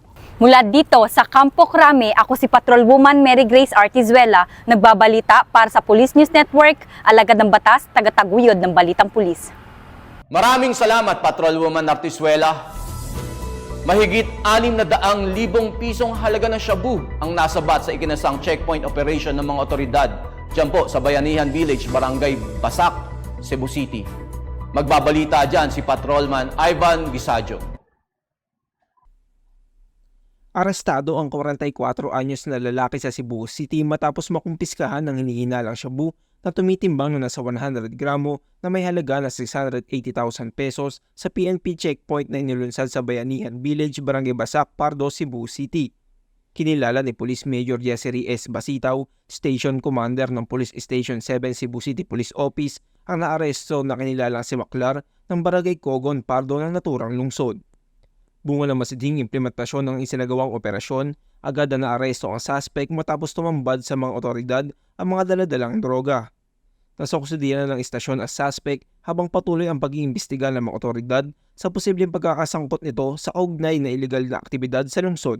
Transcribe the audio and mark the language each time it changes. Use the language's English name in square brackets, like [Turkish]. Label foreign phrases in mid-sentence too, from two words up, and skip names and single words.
[Filipino] Mula dito sa Campo Crame, ako si Patrolwoman Mary Grace Artizuela, nagbabalita para sa Police News Network, alagad ng batas, tagataguyod ng Balitang Pulis. Maraming salamat, Patrolwoman Artizuela. Mahigit 600,000 pisong halaga ng shabu ang nasabat sa ikinasang [English] checkpoint operation [Filipino] ng mga otoridad dyan po sa Bayanihan Village, Barangay Basak, Cebu City. Magbabalita dyan si Patrolman Ivan Gisajo. Arestado ang 44 anyos na lalaki sa Cebu City matapos makumpiskahan ng hinihinalang shabu na tumitimbang na nasa 100 gramo na may halaga na 680,000 pesos sa PNP checkpoint na inilunsad sa Bayanihan Village, Barangay Basak, Pardo, Cebu City. Kinilala ni Police Major Yesery S. Basitaw, [English] Station Commander [Filipino] ng Police Station 7 Cebu City Police Office, ang naaresto na kinilalang si Maklar ng Barangay Cogon, Pardo ng naturang lungsod. Bunga ng masidhing implementasyon ng isinagawang operasyon, agad na naaresto ang suspect matapos tumambad sa mga otoridad ang mga daladalang droga. Nasa kustudiya na ng istasyon ang suspect habang patuloy ang pag-iimbestiga ng mga otoridad sa posibleng pagkakasangkot nito sa kaugnay na iligal na aktibidad sa lungsod.